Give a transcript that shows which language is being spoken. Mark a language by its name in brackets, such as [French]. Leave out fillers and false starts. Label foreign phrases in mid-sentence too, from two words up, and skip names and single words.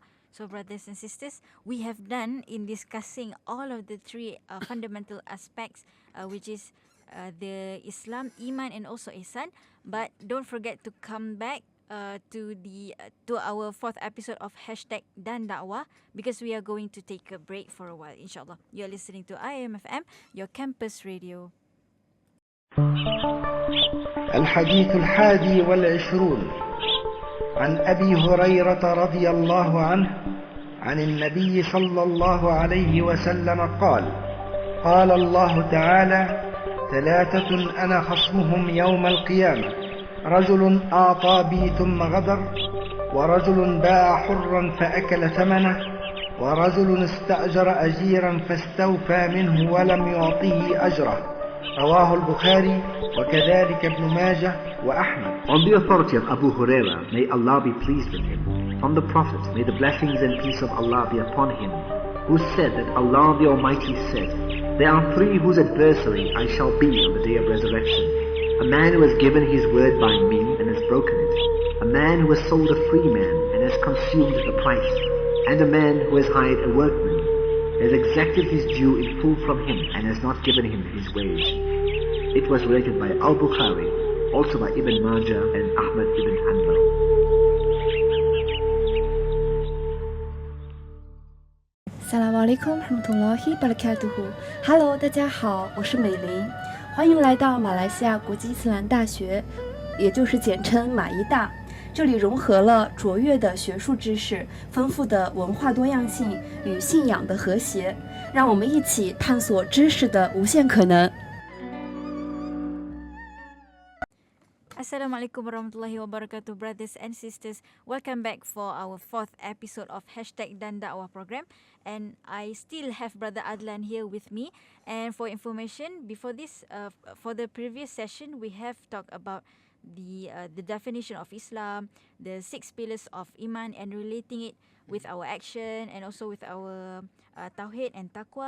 [English] So brothers and sisters, we have done in discussing all of the three fundamental aspects, which is the Islam, Iman and also Ihsan. But don't forget to come back to our fourth episode of #Dan Dakwah, because we are going to take a break for a while, insyaAllah. You're listening to IMFM, your campus radio. [Arabic] الحديث 21 عن أبي هريرة رضي الله عنه عن النبي صلى الله عليه وسلم قال: قال الله تعالى: ثلاثة أنا خصمهم يوم القيامة، رجل أعطى بي ثم غدر، ورجل باع حرا فأكل ثمنه، ورجل استأجر أجيرا فاستوفى منه ولم يعطه أجره. رواه البخاري وكذلك ابن ماجه وأحمد. [English] On the authority of Abu Huraira, may Allah be pleased with him, from the Prophet, may the blessings and peace of Allah be upon him, who said that Allah the Almighty said, there are three whose adversary I shall be on the day of resurrection. A man who has given his word by me and has broken it. A man who has sold a free man and has consumed the price. And a man who has hired a workman, has exacted his due in full from him and has not given him his wage. It was related by Al-Bukhari, also by Ibn Majah and Ahmad ibn Hanbal. [Arabic] السلام عليكم ورحمة الله وبركاته. [Chinese] Hello， 大家好，我是美玲，欢迎来到马来西亚国际伊斯兰大学，也就是简称马医大。这里融合了卓越的学术知识、丰富的文化多样性与信仰的和谐，让我们一起探索知识的无限可能。 [Arabic] السلام عليكم ورحمة الله وبركاته, [English] brothers and sisters. Welcome back for our 4th episode of #Dan Dakwah program. And I still have Brother Adlan here with me. And for information, before this, for the previous session, we have talked about the definition of Islam, the 6 pillars of Iman, and relating it with our action and also with our Tawheed and Taqwa.